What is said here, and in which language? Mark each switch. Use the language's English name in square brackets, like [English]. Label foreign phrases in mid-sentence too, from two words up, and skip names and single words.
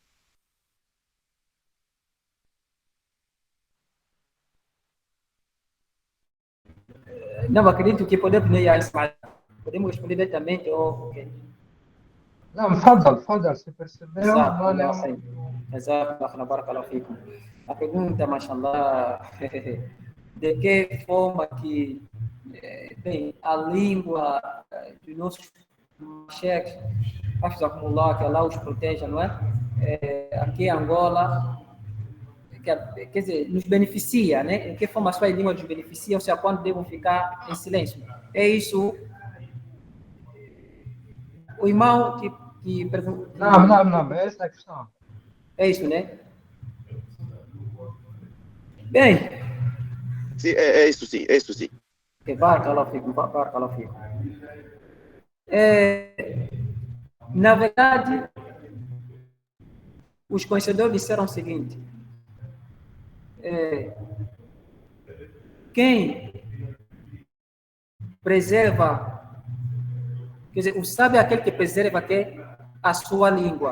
[Portuguese] Não, acredito que podemos responder diretamente ou... Okay. Não, fadal, se perceberam, Exato, [Arabic] بارك الله فيكم. [Portuguese] A pergunta, mashallah, de que forma que bem, a língua dos nossos chefes, que Allah os proteja, não é? Aqui em Angola, quer dizer, nos beneficia, né? De que forma a sua língua nos beneficia, ou seja, quando devem ficar em silêncio. É isso. O irmão que pergunta... Não, essa é a questão. É isso, né? Bem, Sim, é isso sim, é isso sim. [Arabic] كه بارك الله فيكم، بارك الله فيكم. [Portuguese] Na verdade, os conhecedores disseram o seguinte: quem preserva, quer dizer, o sábio é aquele que preserva a sua língua.